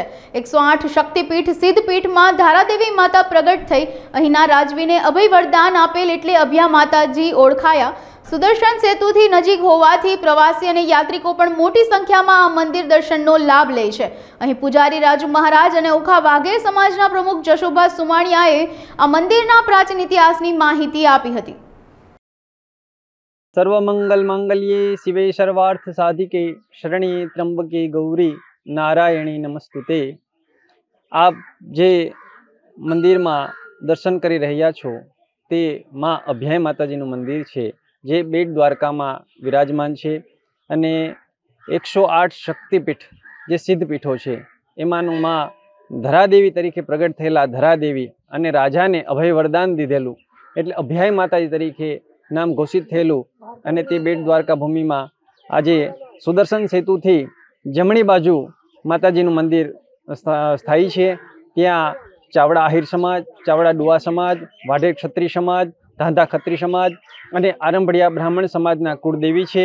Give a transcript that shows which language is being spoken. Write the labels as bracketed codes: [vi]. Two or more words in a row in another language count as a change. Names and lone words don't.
[gu] 108 શક્તિપીઠ સિદ્ધપીઠમાં ધારાદેવી માતા પ્રગટ થઈ અહીંના રાજવીને અભય વરદાન આપેલ એટલે અભિયા માતાજી ઓળખાયા. સુદર્શન સેતુથી નજીક હોવાથી પ્રવાસી અને યાત્રિકો પણ મોટી સંખ્યામાં આ મંદિર દર્શનનો લાભ લે છે. અહીં પૂજારી રાજુ મહારાજ અને ઓખા વાઘેર સમાજના પ્રમુખ જશોભા સુમાણિયાએ આ મંદિરના પ્રાચીન ઇતિહાસની માહિતી આપી હતી. [sa] सर्वमंगल मांगल्ये शिवे सर्वार्थ साधिके शरण्ये त्र्यंबके गौरी नारायणी नमस्तुते. [gu] આપ જે મંદિર માં દર્શન કરી રહ્યા છો તે માઁ અભ્યાય માતાજીનું મંદિર છે, જે બેટ દ્વારકા માં વિરાજમાન છે અને 108 શક્તિપીઠ જે સિદ્ધપીઠો છે એમાંનું માઁ ધરાદેવી તરીકે પ્રગટ થયેલા ધરાદેવી અને રાજાને અભય વરદાન દીધેલું એટલે અભ્યાય માતાજી તરીકે નામ ઘોષિત થયેલું અને તે બેટ દ્વારકા ભૂમિમાં આજે સુદર્શન સેતુથી જમણી બાજુ માતાજીનું મંદિર સ્થાયી છે. ત્યાં ચાવડા આહિર સમાજ, ચાવડા ડુઆ સમાજ, વાઢેર ક્ષત્રિય સમાજ, ધાંધા ખત્રી સમાજ અને આરંભડિયા બ્રાહ્મણ સમાજના કુળદેવી છે.